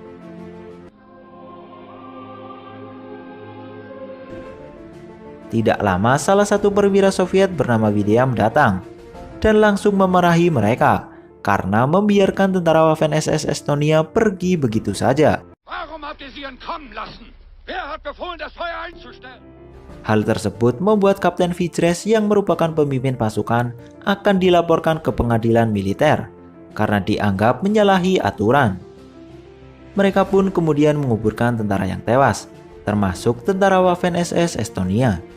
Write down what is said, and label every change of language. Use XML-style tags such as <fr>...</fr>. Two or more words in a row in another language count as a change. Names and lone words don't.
<id>Tidak lama, salah satu perwira Soviet bernama William datang dan langsung memarahi mereka karena membiarkan tentara Waffen-SS Estonia pergi begitu saja.</id> <de>Warum habt ihr sie entkommen lassen? Wer hat befohlen, das Feuer einzustellen?</de> <id>Hal tersebut membuat Kapten Vichres yang merupakan pemimpin pasukan akan dilaporkan ke pengadilan militer karena dianggap menyalahi aturan. Mereka pun kemudian menguburkan tentara yang tewas, termasuk tentara Waffen-SS Estonia.</id>